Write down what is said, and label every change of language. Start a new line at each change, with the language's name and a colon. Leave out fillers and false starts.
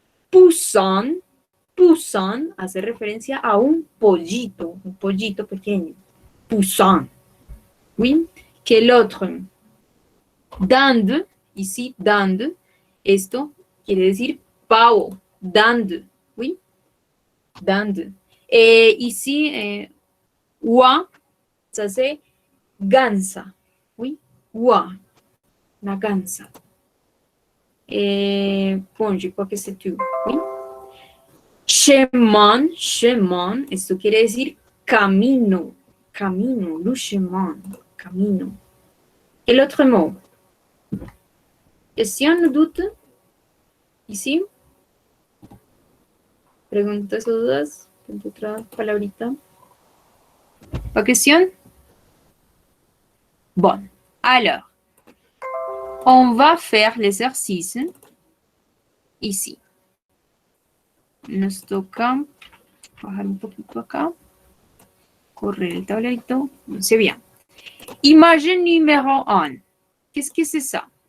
Spanish: Poussin, poussin hace referencia a un pollito pequeño. Poussin, ¿sí? Que el otro. Dinde, ici, dinde, esto quiere decir pavo, dinde, ¿sí?
French: Dinde. Ici, oie, ça c'est gansa, oui, oie, la gansa. Bon, je crois que c'est tout, oui.
Spanish: Chemin, chemin, esto quiere decir camino, camino, le chemin, camino. El otro mot.
French: Question, doute? Ici?
Spanish: Preguntas o dudas. Otra palabrita.
French: Pas question? Bon. Alors, on va faire l'exercice ici.
Spanish: Nos toca bajar un poquito acá. Correr el tablerito.
French: C'est bien. Image numéro 1. Qu'est-ce que c'est ça?